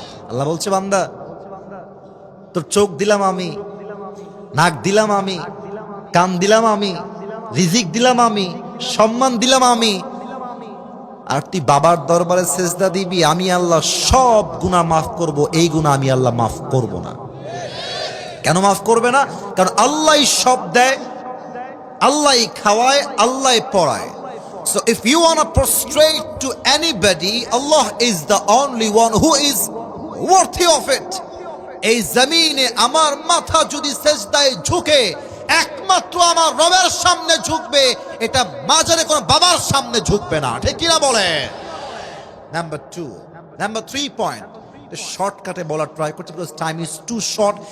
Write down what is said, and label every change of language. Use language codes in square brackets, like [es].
[bn] আল্লাহ বলছে, বান্দা, তোর চোখ দিলাম আমি, নাক দিলাম আমি, কান দিলাম আমি, রিজিক দিলাম আমি, সম্মান দিলাম আমি, আর তুই বাবার দরবারে সেজদা দিবি, আমি আল্লাহ সব গুনাহ মাফ করব, এই গুনাহ আমি আল্লাহ মাফ করব না। কেন মাফ করবে না? কারণ আল্লাহই সব দেয়, আল্লাহই খাওয়ায়, আল্লাহই পড়ায়। [en] So if you want to prostrate to anybody, Allah is the only one who is worthy of it. [bn] এই জমিনে আমার মাথা যদি সেজদায় ঝুঁকে, একমাত্র আমার রবের সামনে ঝুঁকবে, এটা মাজারে কোন বাবার সামনে ঝুঁকবে না। ঠিক কিনা বলে? নাম্বার 2, নাম্বার 3 পয়েন্ট শর্টকাটে বলার ট্রাই করছি, [en] Because time is too short.